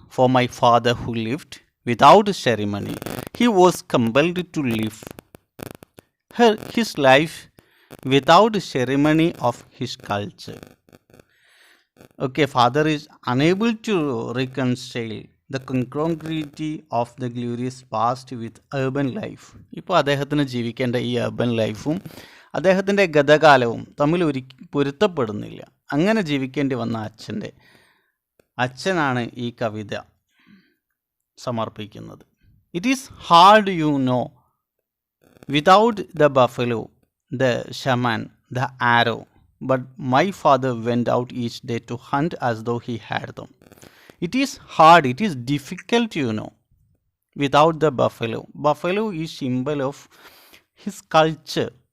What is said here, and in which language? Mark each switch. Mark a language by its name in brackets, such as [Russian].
[English] For my father who lived without ceremony he was compelled to live his life without ceremony of his culture. Okay, father is unable to reconcile the congruity of the glorious past with urban life. [Malayalam] ഇപ്പോൾ അദ്ദേഹത്തിന് ജീവിക്കേണ്ട ഈ urban ലൈഫും അദ്ദേഹത്തിൻ്റെ ഗതകാലവും തമ്മിൽ പൊരുത്തപ്പെടുന്നില്ല. അങ്ങനെ ജീവിക്കേണ്ടി വന്ന അച്ഛനാണ് ഈ കവിത സമർപ്പിക്കുന്നത്. [English] It is hard you know without the buffalo the shaman the arrow. But my father went out each day to hunt as though he had them. It is hard, it is difficult, without the buffalo. Buffalo is symbol of his culture.